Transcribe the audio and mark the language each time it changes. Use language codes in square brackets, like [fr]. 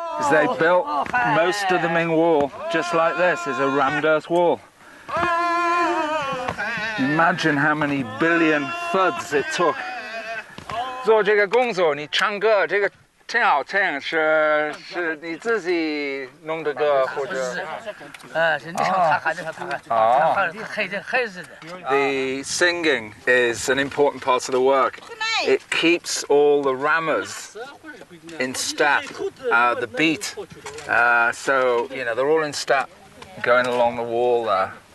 [en] They built most of the Ming Wall just like this. It's a rammed earth wall. Imagine how many billion thuds it took. [zh] 做这个工作，你唱歌这个挺好听，是你自己弄的歌或者？ [en] The singing is an important part of the work. It keeps all the rammers in step, the beat. So, you know, they're all in step going along the wall there.